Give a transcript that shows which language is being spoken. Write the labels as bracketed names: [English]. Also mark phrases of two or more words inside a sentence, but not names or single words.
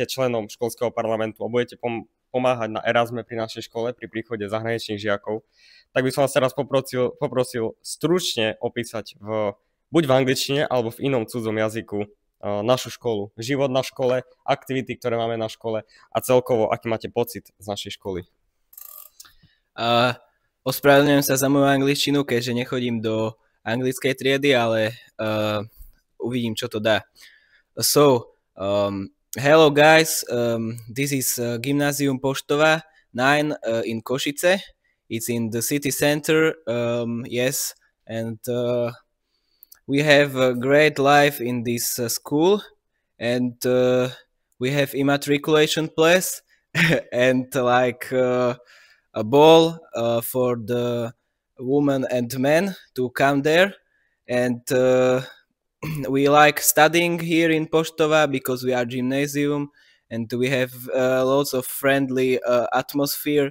[Slovak] členom školského parlamentu a budete pomáhať na Erasme pri našej škole, pri príchode zahraničných žiakov, tak by som vás teraz poprosil stručne opísať buď v angličtine alebo v inom cudzom jazyku našu školu, život na škole, aktivity, ktoré máme na škole a celkovo, aký máte pocit z našej školy. Ospravedlňujem sa za moju angličtinu, keďže nechodím do anglickej triedy, ale uvidím, čo to dá. [English] So, hello guys, this is Gymnasium Poštova 9 in Košice. It's in the city center, yes, and we have a great life in this school, and we have immatriculation place and like a ball for the women and men to come there, and we like studying here in Poštova because we are gymnasium and we have lots of friendly atmosphere.